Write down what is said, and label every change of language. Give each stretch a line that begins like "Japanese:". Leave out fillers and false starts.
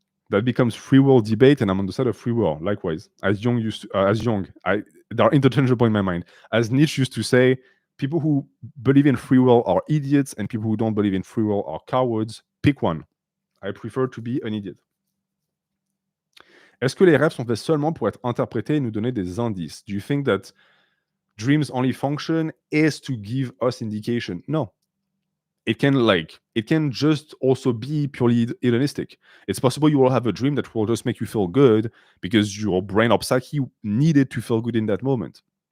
English: That becomes free will debate, and I'm on the side of free will. Likewise, as Jung they are interchangeable in my mind. As Nietzsche used to say, people who believe in free will are idiots, and people who don't believe in free will are cowards. Pick one. I prefer to be an idiot.
French: Est-ce que les rêves sont faits seulement pour être interprétés et nous donner des indices?
English: Do you think that dreams only function is to give us indication? No. It can just also be purely hedonistic. It's possible you will have a dream that will just make you feel good because your brain or psyche needed to feel good in that moment.